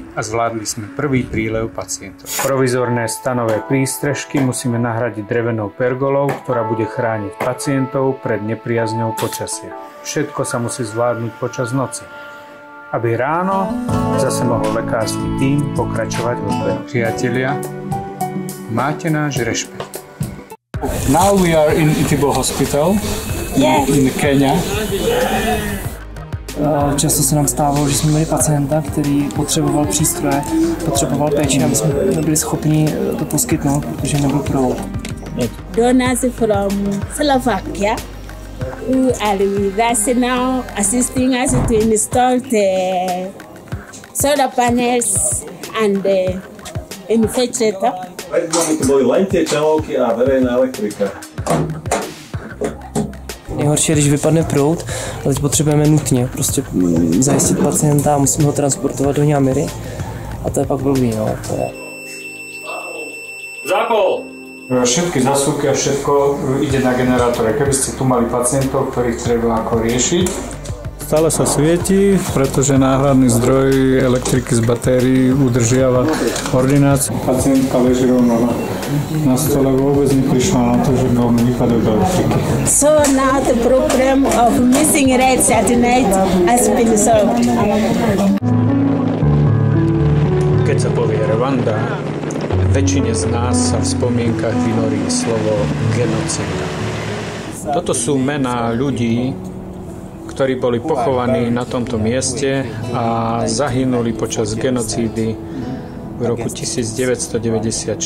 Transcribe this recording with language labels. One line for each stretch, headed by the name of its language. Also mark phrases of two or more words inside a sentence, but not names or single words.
Slovak: A zvládli sme prvý prílev pacientov. Provizorné stanové prístrežky musíme nahradiť drevenou pergolou, ktorá bude chrániť pacientov pred nepriazňou počasia. Všetko sa musí zvládnuť počas noci, aby ráno zase mohol lekársky tím pokračovať v odberu. Priatelia, máte náš rešpekt.
English: Now we are in Itibo Hospital in Kenya.
Czech: Často se nám stávalo, že jsme měli pacienta, který potřeboval přístroje, potřeboval péči a my jsme nebyli schopni to poskytnout, protože nebyl provod.
English: Donors from Slovakia who are with us now, assisting us to install the solar panels and the inverter.
Slovak: To boli len tie čelovky a verejná elektrika.
Czech: Nejhorší je, když vypadne proud, ale teď potřebujeme nutně prostě zajistit pacienta a musíme ho transportovat do Ňamiry. A to je pak blbý, no. To je.
Slovak: Zápol! Všetky zásuvky a všetko ide na generátore. Keby ste tu mali pacientov, ktorých treba ako riešiť. Stále sa svieti, pretože náhradný zdroj elektriky z batérií udržiava ordináciu. Pacientka leží rovno na stole, vôbec neprišla na to, že bol výpadok elektriky.
English: So now the problem of missing rates at night has been solved.
Slovak: Keď sa povie Rwanda, väčšine z nás sa v spomienkach vynorí slovo genocída. Toto sú mená ľudí, ktorí boli pochovaní na tomto mieste a zahynuli počas genocídy v roku 1994.